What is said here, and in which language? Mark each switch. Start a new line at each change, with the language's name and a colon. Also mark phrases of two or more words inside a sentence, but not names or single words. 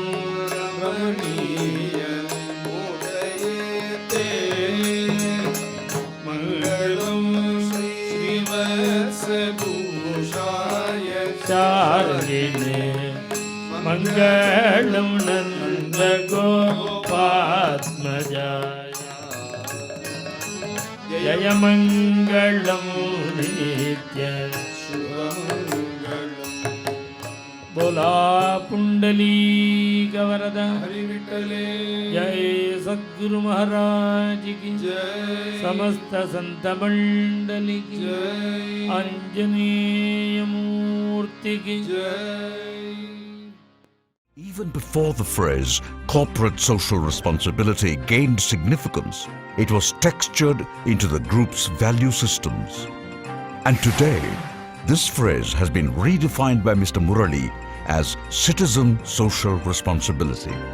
Sanskrit: रमणीय मूर्तये मङ्गलम् श्रीवत्सभूषाय चारिणे मङ्गलम् नन्द गोपात्मजाय जय मङ्गलम् नित्य
Marathi: बोला पुंडलीक वरदा हरि विठ्ठले
Hindi: जय सद्गुरु महाराज की जय समस्त संत मंडली की जय आंजनेय मूर्ति की जय.
English: Even before the phrase corporate social responsibility gained significance, it was textured into the group's value systems. And today, this phrase has been redefined by Mr. Murali as citizen social responsibility.